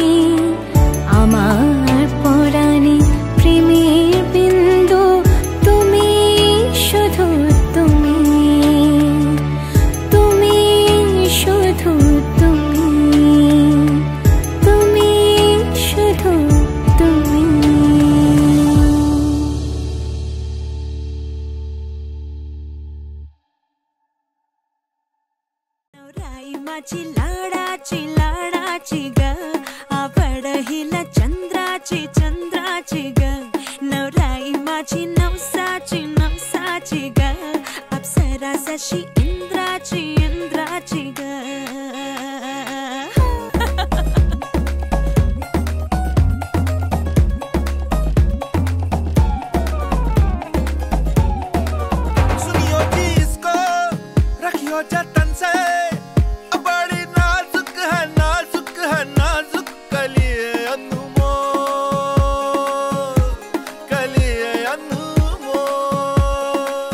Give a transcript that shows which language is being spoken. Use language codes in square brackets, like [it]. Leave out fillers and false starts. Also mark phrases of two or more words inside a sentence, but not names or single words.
[bn] আমার পরাণে প্রেমের বিন্দু তুমি, শুধু তুমি, তুমি শুধু তুমি, তুমি শুধু তুমি। [mr] माझी लाडाची ग आवड हिला चंद्राची ग. नवराई माझी नवसाची ग अप्सरा जशी इंद्राची ग. [hi] सुनियो जी इसको, रखियो जतन से, बड़ी नाजुक है नाजुक कलिए अनमोल, कलिए अनमोल.